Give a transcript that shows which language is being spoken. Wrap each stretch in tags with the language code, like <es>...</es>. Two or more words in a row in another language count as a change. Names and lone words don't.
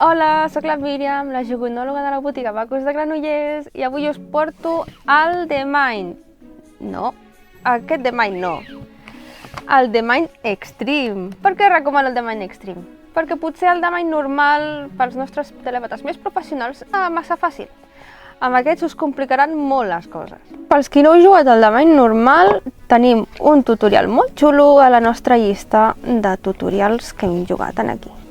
<ca>Hola, sóc la Míriam, la jugunòloga de la botiga Bacus de Granollers, i avui us porto el The Mind. No, aquest The Mind no. El The Mind Extreme. Per què recomano el The Mind Extreme? Perquè potser el The Mind normal, pels nostres telèpates més professionals, és massa fàcil. Amb aquests us complicaran molt les coses. Pels qui no heu jugat al The Mind normal, tenim un tutorial molt xulo a la nostra llista de tutorials que hem jugat aquí.</ca>